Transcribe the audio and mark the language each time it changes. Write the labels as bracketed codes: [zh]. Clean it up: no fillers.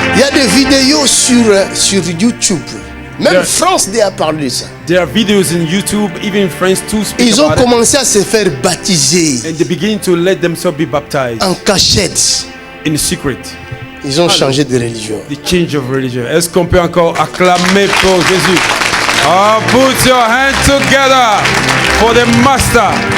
[fr] Il y a des vidéos sur YouTube. Même France a parlé de ça. [en] There are videos in YouTube, even France too speak [fr] Ils ont [en] about [fr] commencé à se faire baptiser. [en] And they begin to let themselves be baptized. [fr] En cachette. [en] In secret. [fr] Ils ont changé de religion. [en] The change of religion. [fr] Est-ce qu'on peut encore acclamer pour Jésus? [en] Oh, put your hands together for the Master.